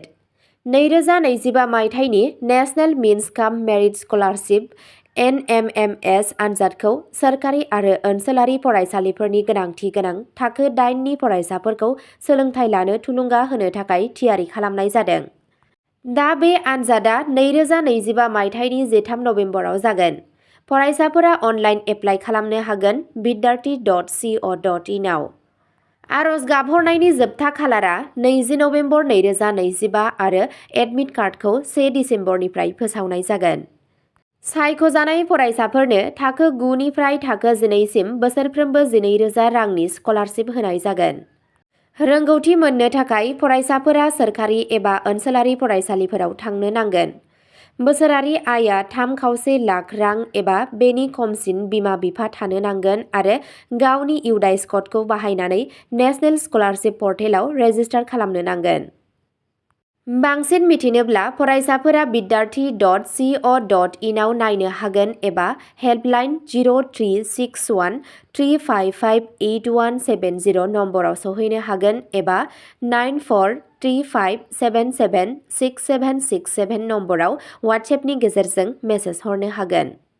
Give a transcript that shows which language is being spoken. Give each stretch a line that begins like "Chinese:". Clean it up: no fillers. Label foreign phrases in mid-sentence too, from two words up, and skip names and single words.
Bodo: 2025 मायथाइनि
English: National Means cum Merit Scholarship
Bodo: (NMMS) आनजादखौ सोरखारि आरो ओनसोलारि फरायसालिफोरनि गोनांथि गोनां थाखो 8 नि फरायसाफोरखौ सोलोंथाइ लानो थुलुंगा होनो थाखाय थियारि खालामनाय जादों। दा बे आनजादआ 2025 मायथाइनि 13 नबेम्बराव जागोन। फरायसाफोरा
English: online apply
Bodo: खालामनो हागोन vidyarthi.co.in आव। आरज गाबहरनायनि जोबथा खालारा 20 नबेम्बर 2025 आरो एडमिट कार्डखौ 1 दिसेम्बरनिफ्राय फोसावनाय जागोन। सायख'जानाय फरायसाफोरनो थाखो 9 निफ्राय थाखो 12 सिम बोसोरफ्रोमबो 12,000 रांनि स्कलारशिप होनाय जागोन। रोंगौथि मोननो थाखाय फरायसाफोरा सोरखारि एबा ओनसोलारि फरायसालिफोराव थांनो नांगोन। बोसोरारि आयआ 3,25 लाख रां एबा बेनि खमसिन बिमा-बिफा थानो नांगोन आरो गावनि इउडाइस क'डखौ बाहायनानै
English: National Scholarship
Bodo: पर्टेलाव रेजिस्टार खालामनो नांगोन। बांसिन मिथिनोब्ला फरायसाफोरा vidyarthi.co.in आव नायनो हागोन एबा हेल्पलाइन 0361 355 8170 नम्बराव सौहैनो हागोन एबा 9435776767 नम्बराव वाट्सएपनि गेजेरजों मेसेज हरनो हागोन।